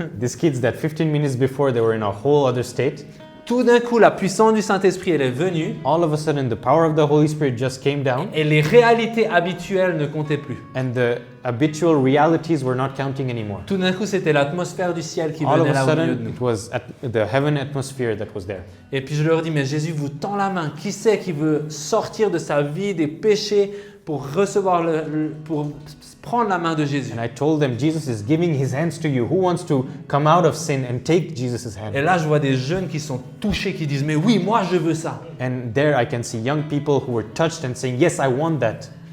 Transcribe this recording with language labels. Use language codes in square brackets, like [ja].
[en] These kids that 15 minutes before they were in a whole other state, [fr] tout d'un coup, la puissance du Saint-Esprit, elle est venue [en] all of a sudden the power of the Holy Spirit just came down [fr] et les réalités habituelles ne comptaient plus. [en] and the habitual realities were not counting anymore. [fr] Tout d'un coup, c'était l'atmosphère du ciel qui [en] All of [fr] venait [en] a [fr] là au milieu de [en] sudden [fr] nous. [en] it was the heaven atmosphere that was there. [fr] Et puis je leur dis, mais Jésus vous tend la main. Qui c'est qui veut sortir de sa vie des péchés pour recevoir pour prendre la main de Jésus? [en] And I told them Jesus is giving his hands to you. Who wants to come out of sin and take Jesus' hand? [fr] Et là, je vois des jeunes qui sont touchés, qui disent, mais oui, moi je veux ça. [en] And there I can see young people who were touched and saying, yes, I want that.